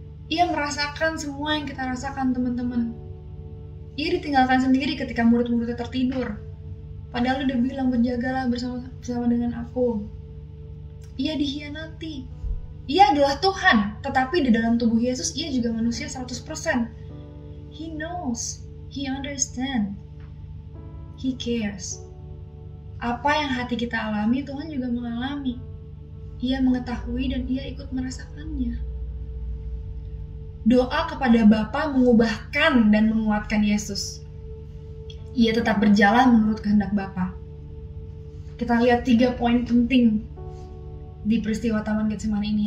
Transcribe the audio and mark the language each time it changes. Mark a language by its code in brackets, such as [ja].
[id] Ia merasakan semua yang kita rasakan, teman-teman. Ia ditinggalkan sendiri ketika murid-muridnya tertidur. Padahal dia bilang, berjagalah bersama dengan aku. Ia dikhianati. Ia adalah Tuhan, tetapi di dalam tubuh Yesus, ia juga manusia 100%. [en] He knows, he understands, he cares. [id] Apa yang hati kita alami, Tuhan juga mengalami. Ia mengetahui dan ia ikut merasakannya. Doa kepada Bapa mengubahkan dan menguatkan Yesus. Ia tetap berjalan menurut kehendak Bapa. Kita lihat 3 poin penting di peristiwa Taman Getsemani ini.